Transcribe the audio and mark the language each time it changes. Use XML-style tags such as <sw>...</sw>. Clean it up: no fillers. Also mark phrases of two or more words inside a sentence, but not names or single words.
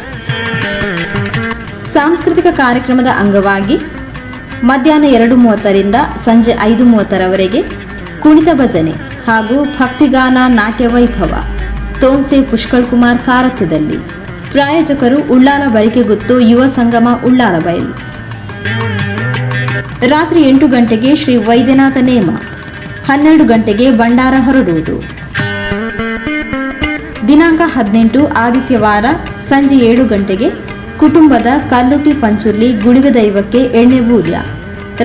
<kn>ಸಾಂಸ್ಕೃತಿಕ ಕಾರ್ಯಕ್ರಮದ ಅಂಗವಾಗಿ ಮಧ್ಯಾಹ್ನ 2:30ರಿಂದ ಸಂಜೆ 5:30ರವರೆಗೆ ಕುಣಿತ ಭಜನೆ ಹಾಗೂ ಭಕ್ತಿಗಾನ ನಾಟ್ಯ ವೈಭವ ತೋನ್ಸೆ ಪುಷ್ಕಳ್ ಕುಮಾರ್ ಸಾರಥ್ಯದಲ್ಲಿ. ಪ್ರಾಯೋಜಕರು ಉಳ್ಳಾಲ ಬರಿಕೆ ಗುತ್ತು ಯುವ ಸಂಗಮ ಉಳ್ಳಾಲ ಬೈಲು. ರಾತ್ರಿ 8 ಗಂಟೆಗೆ ಶ್ರೀ ವೈದ್ಯನಾಥ ನೇಮ, 12 ಗಂಟೆಗೆ ಭಂಡಾರ ಹೊರಡುವುದು. ದಿನಾಂಕ 18 ಆದಿತ್ಯವಾರ ಸಂಜೆ 7 ಗಂಟೆಗೆ ಕುಟುಂಬದ ಕಲ್ಲುಟಿ ಪಂಚುರ್ಲಿ ಗುಳಿಗ ದೈವಕ್ಕೆ ಎಣ್ಣೆ ಬೂಲ್ಯ.</kn>